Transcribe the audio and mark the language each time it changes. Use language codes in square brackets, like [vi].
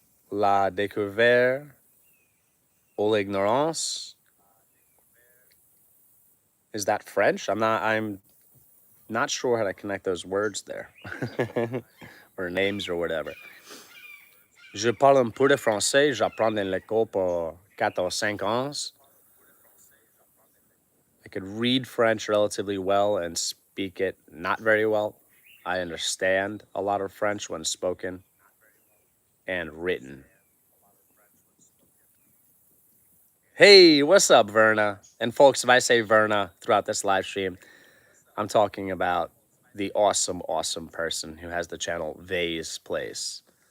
[fr] La découverte ou l'ignorance. [en] Is that French? I'm not sure how to connect those words there. Or names or whatever. [fr] Je parle un peu de français. J'apprends dans l'école pour 4 ou 5 ans. [en] I could read French relatively well and speak it not very well. I understand a lot of French when spoken and written. Hey, what's up, Verna? And folks, if I say Verna throughout this live stream, I'm talking about the awesome, awesome person who has the channel Vay's Place.